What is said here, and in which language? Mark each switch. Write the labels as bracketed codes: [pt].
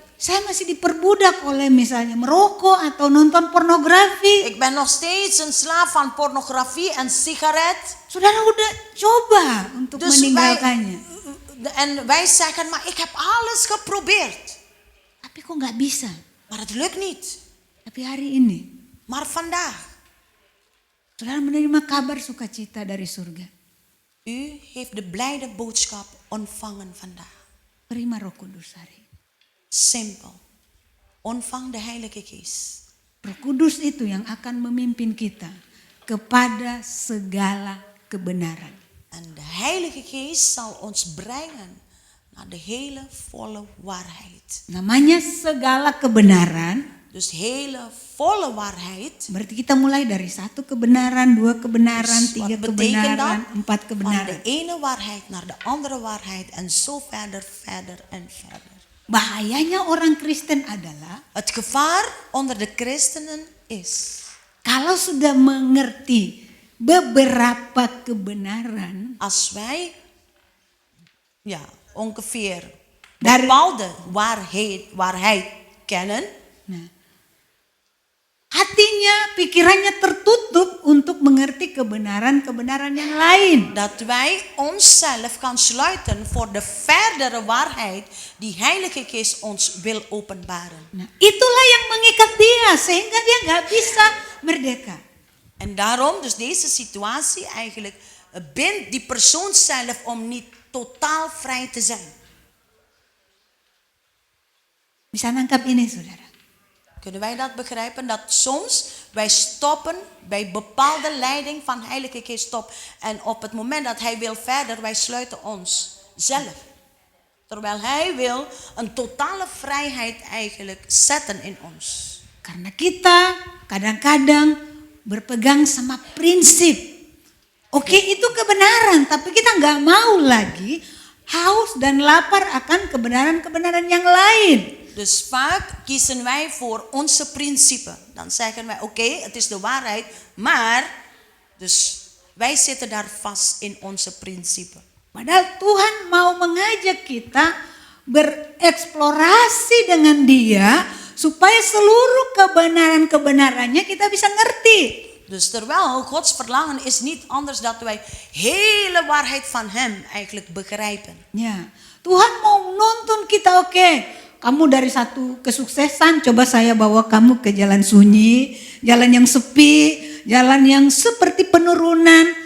[id] Saya masih diperbudak oleh misalnya merokok atau nonton pornografi. [nl] Ik ben nog steeds een slaaf van pornografie en sigaret. [id] Saudara udah coba untuk [nl] Dus [id] meninggalkannya. [nl] wij zeggen, maar ik heb alles geprobeerd. [id] Tapi kok nggak bisa. [nl] Maar het lukt niet. [id] Tapi hari ini, [nl] Maar vandaag, [id] saudara menerima kabar sukacita dari surga. [nl] u heeft de blijde boodschap ontvangen vandaag. [id] Terima Roh Kudus hari ini. [nl] Simpel. Ontvang de Heilige Geest. [id] Roh Kudus itu yang akan memimpin kita kepada segala kebenaran. [nl] En de Heilige Geest zal ons brengen naar de hele volle waarheid. [id] Namanya segala kebenaran. [nl] Dus hele volle waarheid. [id] Berarti kita mulai dari 1 kebenaran, 2 kebenaran, [nl] Dus [id] 3 [nl] wat betekent dat? [id] kebenaran, 4 [nl] Van [id] kebenaran. [nl] de ene waarheid naar de andere waarheid en zo verder, verder en verder. [id] Bahayanya orang Kristen adalah [nl] Het gevaar onder de christenen is, [id] kalau sudah mengerti beberapa kebenaran, [nl] als wij ongeveer [id] Dari- [nl] bepaalde waarheid kennen, [id] nah, hatinya, pikirannya tertutup untuk mengerti kebenaran-kebenaran yang lain. [nl] dat wij onszelf kan sluiten voor de verdere waarheid die Heilige Geest ons wil openbaren. [id] Nah, itulah yang mengikat dia sehingga dia nggak bisa merdeka. [nl] En daarom, dus deze situatie eigenlijk bindt die persoon zelf om niet totaal vrij te zijn. [id] Bisa nangkap ini, saudara? [nl] Kunnen wij dat begrijpen? Dat soms wij stoppen bij bepaalde leiding van Heilige Geest stop. En op het moment dat Hij wil verder, wij sluiten ons zelf. Terwijl Hij wil een totale vrijheid eigenlijk zetten in ons. [id] Karena kita kadang-kadang berpegang sama prinsip. Oke, itu kebenaran, tapi kita nggak mau lagi haus dan lapar akan kebenaran-kebenaran yang lain. [nl] Dus vaak kiezen wij voor onze principe. Dan zeggen wij, oké, het is de waarheid, maar dus wij zitten daar vast in onze principe. [id] Padahal Tuhan mau mengajak kita bereksplorasi dengan Dia supaya seluruh kebenaran-kebenarannya kita bisa ngerti. [nl] Dus terwijl Gods verlangen is niet anders dat wij hele waarheid van Hem eigenlijk begrijpen. [id] Ya, Tuhan mau nuntun kita, oke, kamu dari satu kesuksesan, coba saya bawa kamu ke jalan sunyi, jalan yang sepi, jalan yang seperti penurunan.